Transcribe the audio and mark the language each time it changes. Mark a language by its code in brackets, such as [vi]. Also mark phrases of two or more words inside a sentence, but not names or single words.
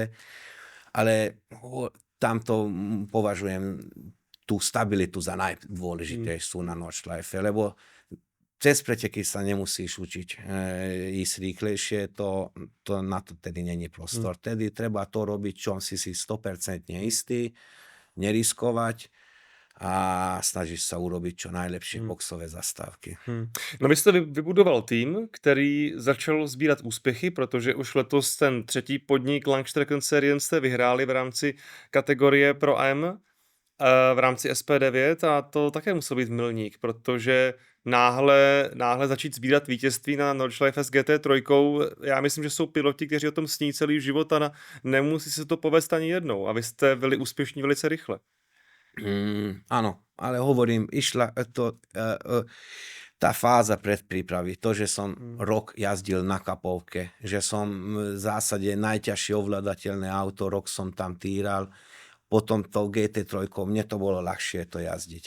[sk] Ale tamto považujem tú stabilitu za najdôležitejšiu na Nordschleife, lebo cez preteky sa nemusíš učiť ísť rýchlejšie, na to tedy není prostor. Tedy treba to robiť, čom si 100% istý, neriskovať a snažíš sa urobiť čo najlepšie boxové zastávky. [cs] No vy jste vybudoval tým, který začal sbírat úspěchy, protože už letos ten třetí podnik Langstreckenserien jste vyhráli v rámci kategorie Pro AM v rámci SP9 a to také musel být milník, protože náhle začít sbírat vítězství na Nordschleife s GT3, já myslím, že jsou piloti, kteří o tom sní celý život a nemusí se to povést ani jednou a vy jste byli úspěšní velice rychle. [sk] Áno, ale hovorím, išla tá fáza predprípravy, to, že som rok jazdil na kapovke, že som v zásade najťažšie ovládateľné auto, rok som tam týral, potom to GT3, mne to bolo ľahšie to jazdiť.